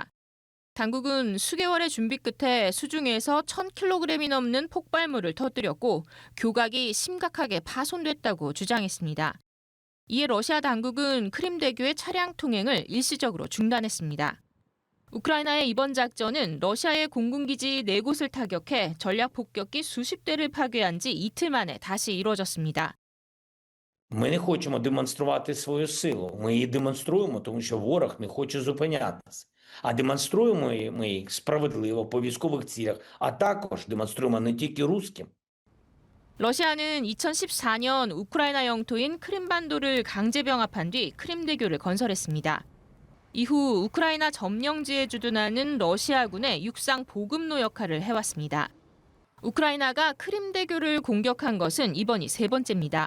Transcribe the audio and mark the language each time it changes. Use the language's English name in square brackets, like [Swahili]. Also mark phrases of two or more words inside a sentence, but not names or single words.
[Korean] 당국은 수개월의 준비 끝에 수중에서 1,000kg이 넘는 폭발물을 터뜨렸고 교각이 심각하게 파손됐다고 주장했습니다. 이에 러시아 당국은 크림대교의 차량 통행을 일시적으로 중단했습니다. 우크라이나의 이번 작전은 러시아의 공군기지 4곳을 타격해 전략 폭격기 수십 대를 파괴한 지 이틀 만에 다시 이뤄졌습니다. [Ukrainian] Ми не хочемо демонструвати свою силу. Ми її демонструємо, тому що ворог не хоче зупинятися. А демонструємо ми її справедливо по військових цілях, а також демонструємо не тільки руським. [Korean] 러시아는 2014년 우크라이나 영토인 크림반도를 강제 병합한 뒤 크림대교를 건설했습니다. 이후 우크라이나 점령지에 주둔하는 러시아군의 육상 보급로 역할을 해왔습니다. 우크라이나가 크림대교를 공격한 것은 이번이 세 번째입니다.